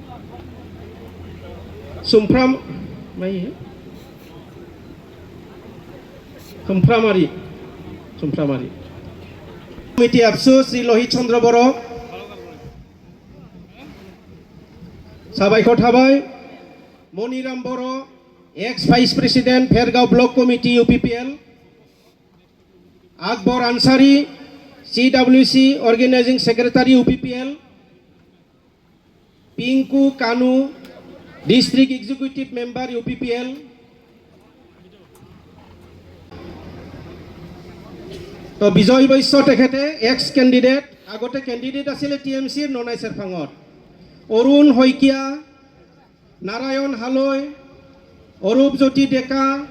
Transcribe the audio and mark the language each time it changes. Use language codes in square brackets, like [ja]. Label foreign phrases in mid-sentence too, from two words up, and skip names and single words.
[brx] सुमफ्राम मायो खोमफ्रामारि कमिटि आबसु श्री लहित चन्द्र बर' साबायखर थाबाय मनिराम बर' [en] ex vice president [brx] भेरगाव [en] block committee [brx] UPPL আকবর আনসারি [en] CWC Organizing Secretary [brx] UPPL, [as] Pinku Kanu, [en] District Executive Member [as] UPPL, তো বিজয় বৈশ্য তেখেতে [en] ex candidate [as] আগতে কেণ্ডিডেট আছিলে TMCৰ ননাই চেৰফাঙত অৰুণ শইকীয়া নাৰায়ণ হালৈ অৰূপ জ্যোতি ডেকা